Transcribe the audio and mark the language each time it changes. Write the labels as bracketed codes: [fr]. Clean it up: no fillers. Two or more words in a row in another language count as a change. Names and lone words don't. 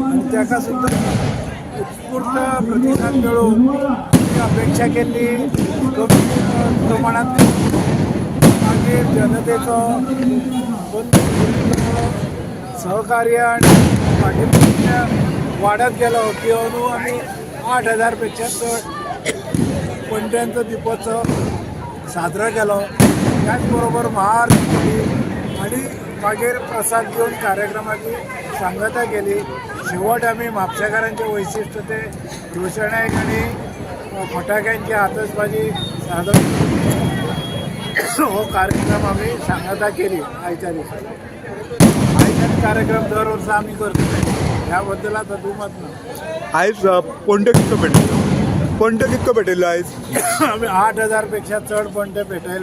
[kok] आणि ताका सुद्दां उत्स्फूर्त प्रतिसाद मेळून अपेक्षा केली कमी प्रमाणात मागीर जनतेचो सहकार्य आणि पाठिंबा वाढत गेलो की अंदू आमी 8,000पेक्षा चड पंट्यांचो दीपोत्सव साजरो केलो. त्याच बरोबर महाआरती केली आणि मागीर प्रसाद घेवन कार्यक्रमाची सांगता केली. शेवट आम्ही म्हापशेकारांचे वैशिष्ट्य ते रोषणायक आणि फटाक्यांची आतषबाजी सादर हो कार्यक्रम आम्ही सांगता केली आयच्या दिवशी. आयच्याच कार्यक्रम दर वर्सा आम्ही करतो ह्याबद्दल आता दुमत ना. आयज पंट कितको पेटयलो? पंट कितको पेटयलो आयज? आम्ही 8,000पेक्षा चड पंटे पेटयल्या.